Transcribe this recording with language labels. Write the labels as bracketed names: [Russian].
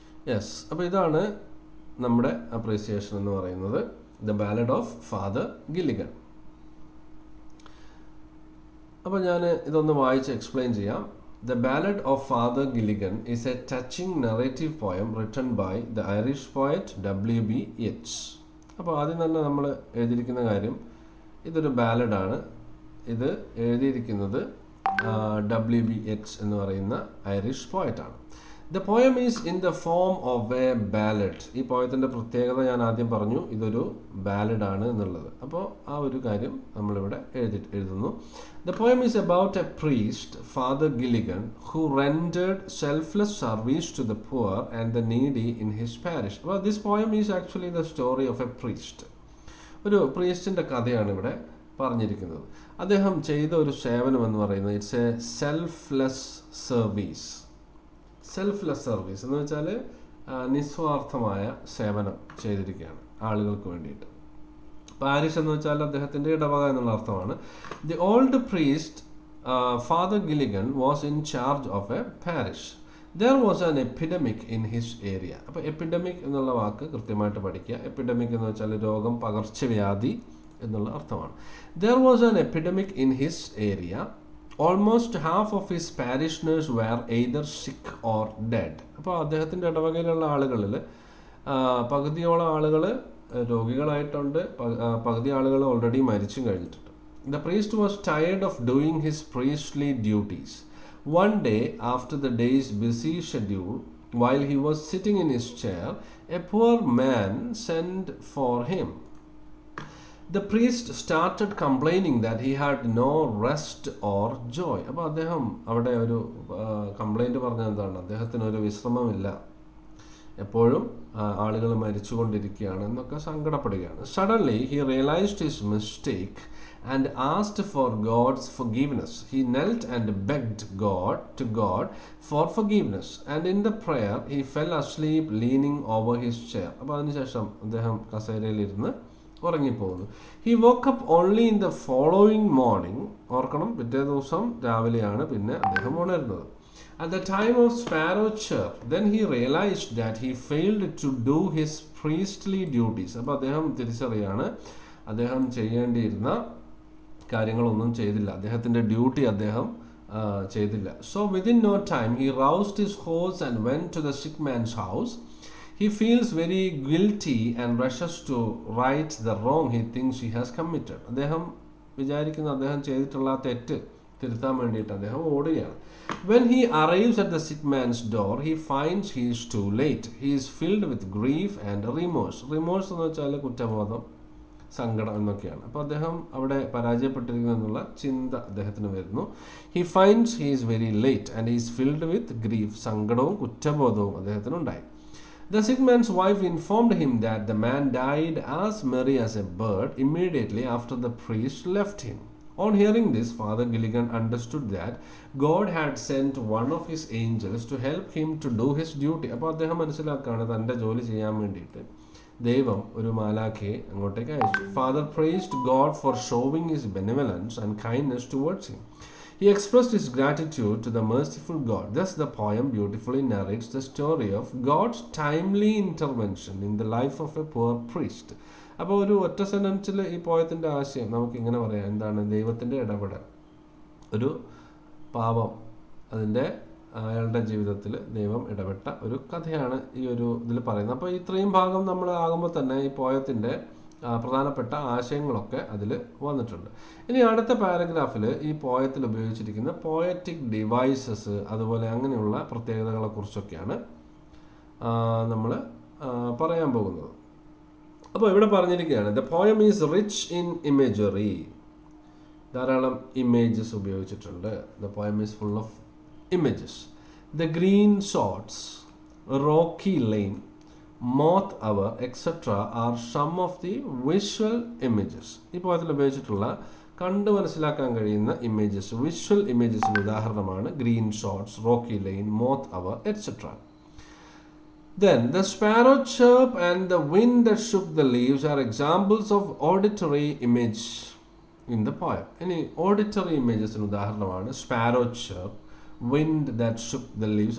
[Malayalam] Yes, അപ്പോൾ ഇതാണ് നമ്മുടെ അപ്രീസിയേഷൻ എന്ന് പറയുന്നത്, the ballad of father Gilligan. അപ്പോൾ ഞാൻ ഇതൊന്ന് വായിച്ച് എക്സ്പ്ലെയിൻ ചെയ്യാം. [English] The Ballad of Father Gilligan is a touching narrative poem written by the Irish poet W.B. Yeats. [Malayalam] അപ്പോൾ ആദ്യം തന്നെ നമ്മൾ എഴുതിയിരിക്കുന്ന കാര്യം, ഇതൊരു ബാലഡാണ്. ഇത് എഴുതിയിരിക്കുന്നത് W.B. Yeats എന്ന് പറയുന്ന Irish പോയറ്റാണ്. [English] The poem is in the form of a ballad. [Malayalam] ഈ പോയത്തിൻ്റെ പ്രത്യേകത ഞാൻ ആദ്യം പറഞ്ഞു, ഇതൊരു ബാലഡാണ് എന്നുള്ളത്. അപ്പോൾ ആ ഒരു കാര്യം നമ്മളിവിടെ എഴുതുന്നു. [English] The poem is about a priest, Father Gilligan, who rendered selfless service to the poor and the needy in his parish. Well, this poem is actually the story of a priest. [Malayalam] ഒരു പ്രീസ്റ്റിൻ്റെ കഥയാണ് ഇവിടെ പറഞ്ഞിരിക്കുന്നത്. അദ്ദേഹം ചെയ്ത ഒരു സേവനം എന്ന് പറയുന്നത് [English] It's a selfless service. [Malayalam] Selfless service എന്ന് വെച്ചാൽ നിസ്വാർത്ഥമായ സേവനം ചെയ്തിരിക്കുകയാണ് ആളുകൾക്ക് വേണ്ടിയിട്ട്. പാരിഷ് എന്ന് വെച്ചാൽ അദ്ദേഹത്തിൻ്റെ ഇടവക എന്നുള്ള അർത്ഥമാണ്. [English] The old priest Father Gilligan was in charge of a parish. There was an epidemic in his area. [Malayalam] അപ്പോൾ എപ്പിഡമിക് എന്നുള്ള വാക്ക് കൃത്യമായിട്ട് പഠിക്കുക. എപ്പിഡമിക് എന്ന് വെച്ചാൽ രോഗം, പകർച്ചവ്യാധി എന്നുള്ള അർത്ഥമാണ്. [English] There was an epidemic in his area. Almost half of his parishioners were either sick or dead. [Malayalam] അപ്പോൾ അദ്ദേഹത്തിൻ്റെ ഇടവകയിലുള്ള ആളുകളിൽ പകുതിയോളം ആളുകൾ രോഗികളായിട്ടുണ്ട്, പകുതി ആളുകൾ ഓൾറെഡി മരിച്ചും കഴിഞ്ഞിട്ടുണ്ട്. [English] The priest was tired of doing his priestly duties. One day after the day's busy schedule, while he was sitting in his chair, a poor man sent for him. The priest started complaining that he had no rest or joy. [Malayalam] അപ്പോൾ അദ്ദേഹം അവിടെ ഒരു complaint പറഞ്ഞത് എന്താണ്? അദ്ദേഹത്തിന് ഒരു വിശ്രമമില്ല, എപ്പോഴും ആളുകൾ മരിച്ചുകൊണ്ടിരിക്കുകയാണ് എന്നൊക്കെ സങ്കടപ്പെടുകയാണ്. [English] Suddenly he realised his mistake and asked for God's forgiveness. He knelt and begged God for forgiveness, and in the prayer he fell asleep leaning over his chair. [Malayalam] അപ്പോൾ അതിനുശേഷം അദ്ദേഹം കസേരയിലിരുന്ന് ഉറങ്ങിപ്പോകുന്നു. [English] He woke up only in the following morning. [Malayalam] ഓർക്കണം, പിറ്റേ ദിവസം രാവിലെയാണ് പിന്നെ അദ്ദേഹം ഉണരുന്നത്. [English] At the time of sparrow chirp, then he realized that he failed to do his priestly duties. [Malayalam] അപ്പോൾ അദ്ദേഹം തിരിച്ചറിയാണ്, അദ്ദേഹം ചെയ്യേണ്ടിയിരുന്ന കാര്യങ്ങളൊന്നും ചെയ്തില്ല, അദ്ദേഹത്തിൻ്റെ ഡ്യൂട്ടി അദ്ദേഹം ചെയ്തില്ല. [English] So within no time he roused his horse and went to the sick man's house. He feels very guilty and rushes to right the wrong he thinks he has committed. [Malayalam] അദ്ദേഹം വിചാരിക്കുന്ന അദ്ദേഹം ചെയ്തിട്ടുള്ള തെറ്റ് തിരുത്താൻ വേണ്ടിയിട്ട് അദ്ദേഹം ഓടുകയാണ്. [English] When he arrives at the sick man's door, he finds he is too late. He is filled with grief and remorse. [Malayalam] Remorse എന്ന് വെച്ചാൽ കുറ്റബോധം, സങ്കടം എന്നൊക്കെയാണ്. അപ്പോൾ അദ്ദേഹം അവിടെ പരാജയപ്പെട്ടിരിക്കുന്നു എന്നുള്ള ചിന്ത അദ്ദേഹത്തിന് വരുന്നു. [English] He finds he is very late and he is filled with grief. [Malayalam] സങ്കടവും കുറ്റബോധവും അദ്ദേഹത്തിനുണ്ടായി. [English] The sick man's wife informed him that the man died as merry as a bird immediately after the priest left him. On hearing this, Father Gilligan understood that God had sent one of his angels to help him to do his duty. [Malayalam] അപ്പോൾ അദ്ദേഹം മനസ്സിലാക്കുകയാണ് തൻ്റെ ജോലി ചെയ്യാൻ വേണ്ടിയിട്ട് ദൈവം ഒരു മാലാഖയെ അങ്ങോട്ടേക്ക് അയച്ചു. [English] Father praised God for showing his benevolence and kindness towards him. He expressed his gratitude to the merciful God. Thus the poem beautifully narrates the story of God's timely intervention in the life of a poor priest. [Malayalam] അപ്പോൾ ഒരു ഒറ്റ സെന്റൻസിൽ ഈ പോയത്തിൻ്റെ ആശയം നമുക്കിങ്ങനെ പറയാം, എന്താണ്? ദൈവത്തിൻ്റെ ഇടപെടൽ, ഒരു പാപം, അതിൻ്റെ അയാളുടെ ജീവിതത്തിൽ ദൈവം ഇടപെട്ട ഒരു കഥയാണ് ഈ ഒരു ഇതിൽ പറയുന്നത്. അപ്പോൾ ഇത്രയും ഭാഗം നമ്മൾ ആകുമ്പോൾ തന്നെ ഈ പോയത്തിൻ്റെ പ്രധാനപ്പെട്ട ആശയങ്ങളൊക്കെ അതിൽ വന്നിട്ടുണ്ട്. ഇനി അടുത്ത പാരഗ്രാഫിൽ ഈ പോയത്തിൽ ഉപയോഗിച്ചിരിക്കുന്ന പോയറ്റിക് ഡിവൈസസ് അതുപോലെ അങ്ങനെയുള്ള പ്രത്യേകതകളെക്കുറിച്ചൊക്കെയാണ് നമ്മൾ പറയാൻ പോകുന്നത്. അപ്പോൾ ഇവിടെ പറഞ്ഞിരിക്കുകയാണ്, [English] The poem is rich in imagery. [Malayalam] ധാരാളം ഇമേജസ് ഉപയോഗിച്ചിട്ടുണ്ട്. [English] The poem is full of images. The green shoots, rocky lane, moth hour etcetera are some of the visual images. [Malayalam] ഈ പോയത്തിൽ ഉപയോഗിച്ചിട്ടുള്ള കണ്ടു മനസ്സിലാക്കാൻ കഴിയുന്ന ഇമേജസ്, വിഷ്വൽ ഇമേജസിന് ഉദാഹരണമാണ് green shots, Rocky line, moth hour etcetera. [English] Then the sparrow chirp and the wind that shook the leaves are examples of auditory image in the poem. Any auditory images [Malayalam] ന് ഉദാഹരണമാണ് [English] sparrow chirp, wind that shook the leaves.